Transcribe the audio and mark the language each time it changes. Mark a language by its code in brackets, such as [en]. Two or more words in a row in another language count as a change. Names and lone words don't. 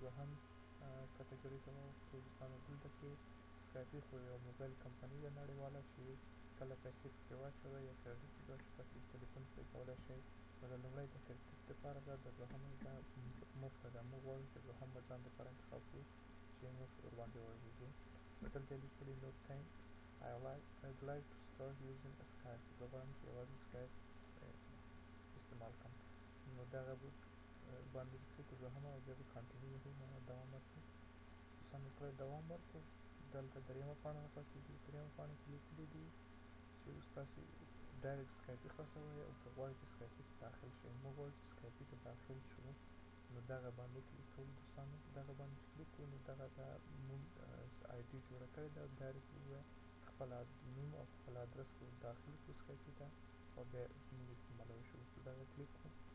[ps] دوهم کټګوري ته واوښتو دوستانو دلته کې سکایپي خو یو موبایل کمپنۍ ده نړیواله چې کله پیسې پکې واچوئ یا کریډټ پکې واچوئ تاسو تلیفون پرې کولی شئ نو د لومړی د کریډټ دپاره ده د دوهمه ده مفته ده موږ غواړو چې دوهم به ځان دپاره انتخاب کړو چې موږ ورباندې وغږېږو نو دلته یې لیکلي نو [en] تhank I'd like to start using Skype [ps] زه غواړم چې یوازې سکایپ استعمال کړم نو دغه باندې کلیک وکړو دوهمه او بیا به کانټینیو وکړو معنا دوام ورکړو سمې کړئ دوام ورکړو دلته دریمه پاڼه راپاڅېږي دریمه پاڼه کې لیکلي دي چې اوس تاسې ډایرکټ سکایپي خلاصوئ او که غواړئ چې سکایپي ته داخل شئ موږ غواړو چې سکایپي ته داخل شو نو دغه باندې کلیک کوو دوستانو دغه باندې چې کلیک کوو نو دغه ده موږ آی ډي جوړه کړې ده ډایرکټ به خپل نوم او خپل ادرس داخل کړو سکایپي ته او بیا موږ استعمالولی شو په دغه کلیک کوو